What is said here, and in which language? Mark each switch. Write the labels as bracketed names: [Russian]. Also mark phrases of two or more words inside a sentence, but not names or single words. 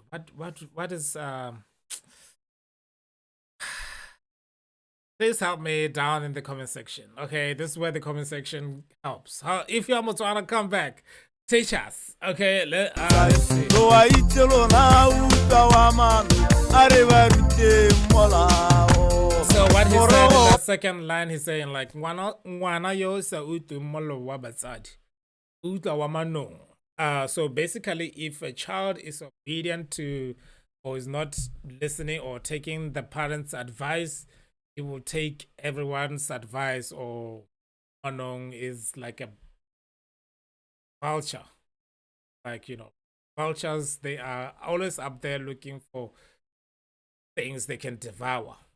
[English] What is Please help me down in the comment section. Okay, this is where the comment section helps. If you're Botswana, come back. Teach us. Okay, let's see. So what he said in that second line, he's saying like, [Tswana] "Ngwana yo sa utu molo wa batsadi, uta wa mano." [English] So basically, if a child is obedient to, or is not listening or taking the parents' advice, he will take everyone's advice. Or Anong is like a vulture. Like, you know, vultures, they are always up there looking for things they can devour.